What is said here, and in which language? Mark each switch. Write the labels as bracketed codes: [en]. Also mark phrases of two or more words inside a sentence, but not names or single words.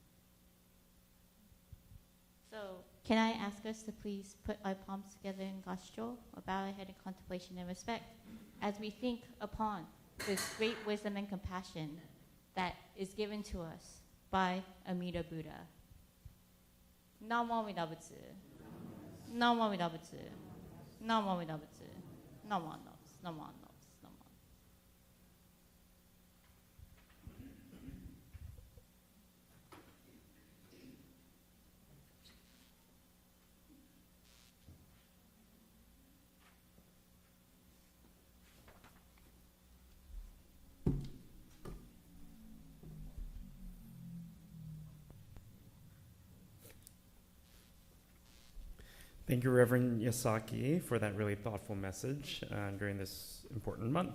[en] So, can I ask us to please put our palms together in gastro, or bow our head in contemplation and respect, as we think upon this great wisdom and compassion that is given to us by Amida Buddha. [ja] 南無阿弥陀仏. 南無阿弥陀仏。南無阿弥陀仏. Namo Nos. Namo Nos. Namo. [en] Thank you, Reverend Yasaki, for that really thoughtful message during this important month.